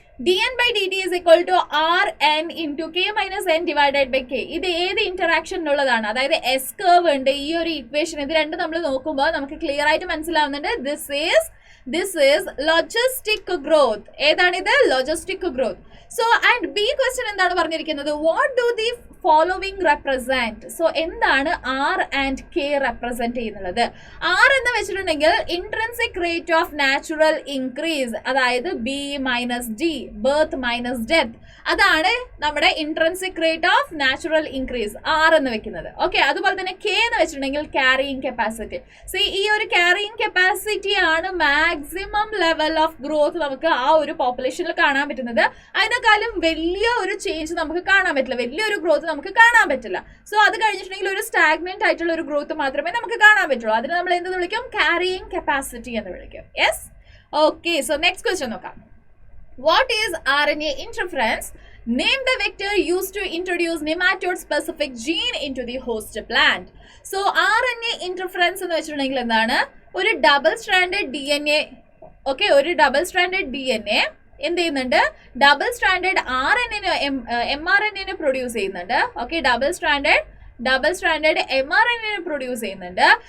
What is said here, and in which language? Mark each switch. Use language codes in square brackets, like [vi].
[en] dn by dt is equal to rn into k minus n divided by k. [ml] ഇത് ഏത് interaction ഉള്ളതാണ്? അതായത് S curve ഉണ്ട് ഈ ഒരു ഇക്വേഷൻ. ഇത് രണ്ടും നമ്മൾ നോക്കുമ്പോൾ നമുക്ക് ക്ലിയർ ആയിട്ട് മനസ്സിലാവുന്നുണ്ട്. [en] This is logistic growth. [ml] ഏതാണിത്? [en] Logistic growth. So and B question [ml] എന്താണ് പറഞ്ഞിരിക്കുന്നത്? [en] What do the following represent? [ml] So എന്താണ് R and K represent ചെയ്യുന്നത്? [en] R എന്ന് വെച്ചിട്ടുണ്ടെങ്കിൽ intrinsic rate of natural increase, അതായത് B minus D, birth minus death. [ml] അതാണ് നമ്മുടെ intrinsic rate of natural increase, R എന്ന് വെക്കുന്നത്. ഓക്കെ, അതുപോലെ തന്നെ K എന്ന് വെച്ചിട്ടുണ്ടെങ്കിൽ carrying capacity. സോ ഈ ഒരു carrying capacity ആണ് മാക്സിമം ലെവൽ ഓഫ് ഗ്രോത്ത് നമുക്ക് ആ ഒരു പോപ്പുലേഷനിൽ കാണാൻ പറ്റുന്നത്. അതിനെക്കാളും വലിയ ഒരു ചേഞ്ച് നമുക്ക് കാണാൻ പറ്റില്ല, വലിയൊരു ഗ്രോത്ത് നമുക്ക് കാണാൻ പറ്റില്ല. സോ അത് കഴിഞ്ഞിട്ടുണ്ടെങ്കിൽ ഒരു സ്റ്റാഗ്നന്റ് ആയിട്ടുള്ള ഒരു ഗ്രോത്ത് മാത്രമേ നമുക്ക് കാണാൻ പറ്റുള്ളൂ. അതിന് നമ്മൾ എന്ത് വിളിക്കും? carrying capacity എന്ന് വിളിക്കും. Yes, okay. So next question നോക്കാം. [en] What is RNA interference? Name the vector used to introduce nematode specific gene into the host plant. [ml] So RNA interference എന്ന് വെച്ചിട്ടുണ്ടെങ്കിൽ എന്താണ്? ഒരു ഡബിൾ സ്ട്രാൻഡഡ് DNA, ഓക്കെ, ഒരു double stranded DNA എന്ത് ചെയ്യുന്നുണ്ട്? Double stranded mRNA produce ചെയ്യുന്നുണ്ട്. Okay, double stranded mRNA produce ചെയ്യുന്നുണ്ട്.